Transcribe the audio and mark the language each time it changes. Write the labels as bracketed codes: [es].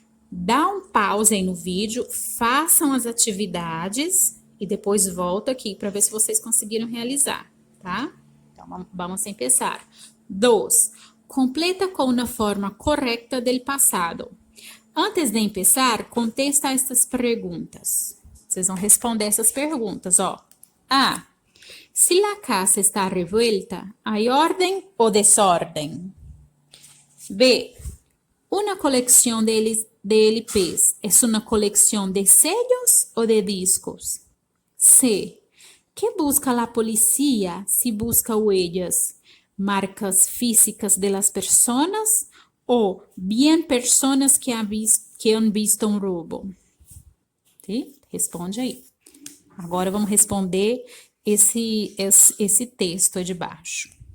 [pt] Dá um pause aí no vídeo, façam as atividades e depois volta aqui para ver se vocês conseguiram realizar, tá? Então, vamos começar. 2. Completa com uma forma correta del passado. Antes de começar, contesta estas perguntas. Vocês vão responder essas perguntas, ó. A. [es] Se a casa está revuelta, ¿hay orden o desorden? B. Una colección de LPs es una colección de sellos o de discos? C. ¿Qué busca la policía si busca huellas, marcas físicas de las personas o bien personas que han visto un robo? [pt] ¿Sí? Responde aí. Agora vamos responder esse texto aí de baixo.